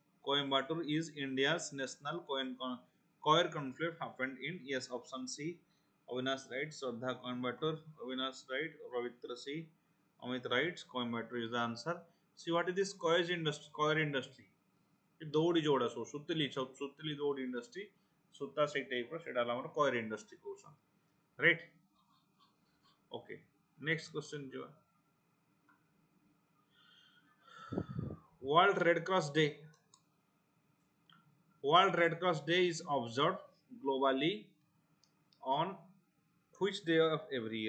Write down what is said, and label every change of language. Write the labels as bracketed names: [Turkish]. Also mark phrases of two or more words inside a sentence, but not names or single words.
[English] Coimbatore is India's national coin conclave happened in yes option C Avinash writes Shraddha Coimbatore. Avinash right. Ravitra C. Amit writes Coimbatore is the answer. See what is this coir industry? Coir industry. [Odia] ଦୌଡ଼ି ଯୋଉଟା ସବୁ ସୁତଲି ଦୌଡ଼ି ଇଣ୍ଡଷ୍ଟ୍ରି ସୂତା ସେଇ ଟାଇପ୍ର ସେଇଟା ହେଲା ଆମର [English] coir industry [Odia] କହୁଛନ୍ତି [English] right okay next question [Odia] ଯିବା World Red Cross Day. [English] World Red Cross Day is observed globally on which day of every year?